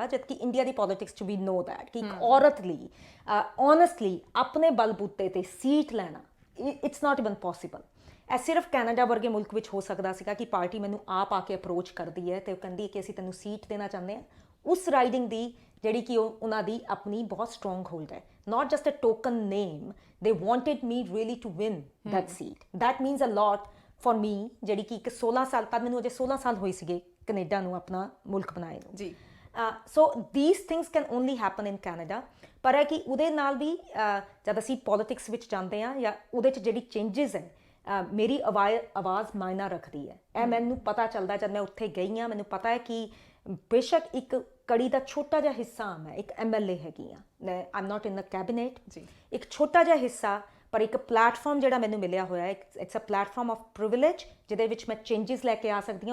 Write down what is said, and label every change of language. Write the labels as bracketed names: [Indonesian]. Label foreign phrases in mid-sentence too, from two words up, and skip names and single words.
[Punjabi] ਜਦਕਿ ਇੰਡੀਆ ਦੀ ਪੋਲਿਟਿਕਸ 'ਚ [English] we know that [Punjabi] ਕਿ ਇੱਕ ਔਰਤ ਲਈ ਓਨੈਸਟਲੀ ਆਪਣੇ ਬਲਬੂਤੇ 'ਤੇ ਸੀਟ ਲੈਣਾ [English] it's not even possible. [Punjabi] ਇਹ ਸਿਰਫ ਕੈਨੇਡਾ ਵਰਗੇ ਮੁਲਕ ਵਿੱਚ ਹੋ ਸਕਦਾ ਸੀਗਾ ਕਿ ਪਾਰਟੀ ਮੈਨੂੰ ਆਪ ਆ ਕੇ ਅਪਰੋਚ ਕਰਦੀ ਹੈ ਅਤੇ ਉਹ ਕਹਿੰਦੀ ਹੈ ਕਿ ਅਸੀਂ ਤੈਨੂੰ ਸੀਟ ਦੇਣਾ ਚਾਹੁੰਦੇ ਹਾਂ। ਉਸ ਰਾਈਡਿੰਗ ਦੀ ਜਿਹੜੀ ਕਿ ਉਹਨਾਂ ਦੀ ਆਪਣੀ ਬਹੁਤ [English] strong hold [Punjabi] ਹੈ, [English] not just a token name, they wanted me really to win that seat. That means a lot for me, [Punjabi] ਜਿਹੜੀ ਕਿ ਇੱਕ 16 ਸਾਲ ਤੱਕ, ਮੈਨੂੰ ਅਜੇ 16 ਸਾਲ ਹੋਏ ਸੀਗੇ ਕੈਨੇਡਾ ਨੂੰ ਆਪਣਾ ਮੁਲਕ ਬਣਾਏ ਨੂੰ ਜੀ। [English] ਸੋ these things can only happen in Canada, [Punjabi] ਪਰ ਹੈ ਕਿ ਉਹਦੇ ਨਾਲ ਵੀ ਜਦ ਅਸੀਂ ਪੋਲਿਟਿਕਸ ਵਿੱਚ ਜਾਂਦੇ ਹਾਂ ਜਾਂ ਉਹਦੇ 'ਚ ਜਿਹੜੀ ਚੇਂਜਸ ਹੈ ਮੇਰੀ ਆਵਾਜ਼ ਮਾਇਨਾ ਰੱਖਦੀ ਹੈ। ਇਹ ਮੈਨੂੰ ਪਤਾ ਚੱਲਦਾ ਜਦ ਮੈਂ ਉੱਥੇ ਗਈ ਹਾਂ। ਮੈਨੂੰ ਪਤਾ ਹੈ ਕਿ ਬੇਸ਼ੱਕ ਇੱਕ ਕੜੀ ਦਾ ਛੋਟਾ ਜਿਹਾ ਹਿੱਸਾ ਮੈਂ ਇੱਕ MLA ਹੈਗੀ ਹਾਂ, [English] I am not in the cabinet [Punjabi] ਜੀ, ਇੱਕ ਛੋਟਾ ਜਿਹਾ ਹਿੱਸਾ, ਪਰ ਇੱਕ ਪਲੈਟਫਾਰਮ ਜਿਹੜਾ ਮੈਨੂੰ ਮਿਲਿਆ ਹੋਇਆ ਹੈ, [English] it's a platform of privilege, [Punjabi] ਜਿਹਦੇ ਵਿੱਚ ਮੈਂ ਚੇਂਜਸ ਲੈ ਕੇ ਆ ਸਕਦੀ ਹਾਂ।